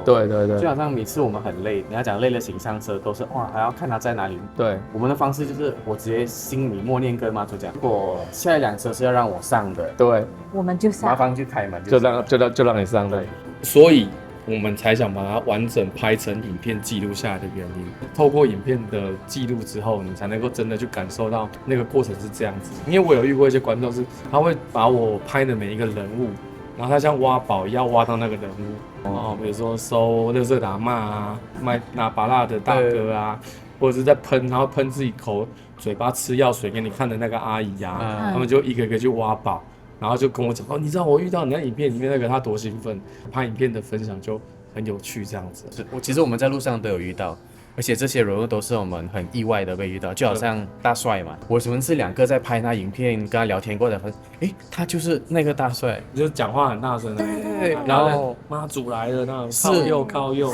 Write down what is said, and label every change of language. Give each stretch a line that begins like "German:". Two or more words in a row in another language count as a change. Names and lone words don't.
Chinese: 對，就好像每次我們很累，你要講累了行上車都是還要看他在哪裡。對，我們的方式就是我直接心裡默念跟媽祖講，如果下一輛車是要讓我上的，对，我們就上，麻煩去開門，就讓你上的。所以我們才想把它完整拍成影片記錄下來的原因。透過影片的記錄之後，你才能夠真的去感受到那個過程是這樣子。因為我有遇過一些觀眾是，他會把我拍的每一個人物，然後他像挖寶一樣挖到那個人物，比如說收垃圾的阿嬤啊，賣拿芭樂的大哥啊，或者是在噴，然後噴自己嘴巴吃藥水給你看的那個阿姨啊，他們就一個一個去挖寶。然後就跟我講你知道我遇到你那影片裡面那個他多興奮，拍影片的分享就很有趣這樣子。其實我們在路上都有遇到，而且这些人物都是我們很意外的被遇到，就好像大帥嘛，我們是2個在拍他影片跟他聊天過的，他就是那個大帥，就是講話很大聲，對，然後媽祖來了那種靠右，